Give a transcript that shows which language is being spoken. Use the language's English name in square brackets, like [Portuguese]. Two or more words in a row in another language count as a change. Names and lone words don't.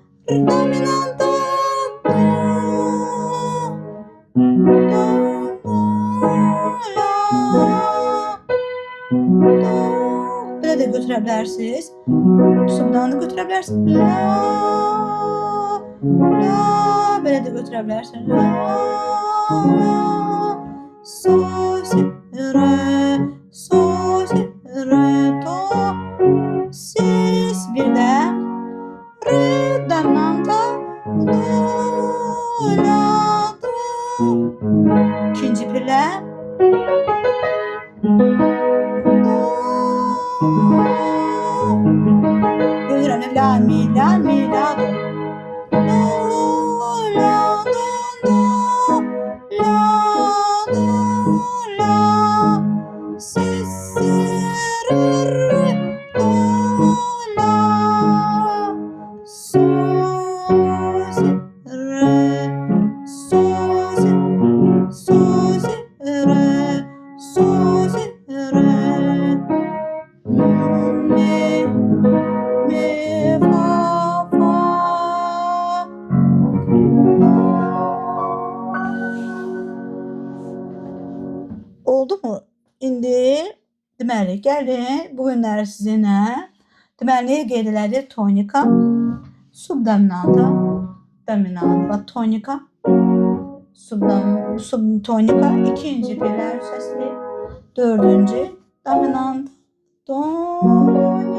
[Azerbaijani] dominant, do, belə də götürə bilərsiniz. Subdan da götürə bilərsiniz. La, belə də götürə bilərsiniz. La, sol, si, re, sol, si, re, do, sis, bir də re, dominanta, do, la, do. İkinci pillə. Görürəm, la, mi, la, mi, la, do. Do, la, do, do, la, do, la, si, si, re, re, do, la, sol, si, re, sol, si, sol, si, re, sol, si, re, mi, fa, fa. Oldu mu? İndi deməli, gəlin bu günləri sizinlə deməli qeyd elədik tonika, subdominanta, dominanta, tonika, subtonika, ikinci pillər səsli, dördüncü dominant, tonika.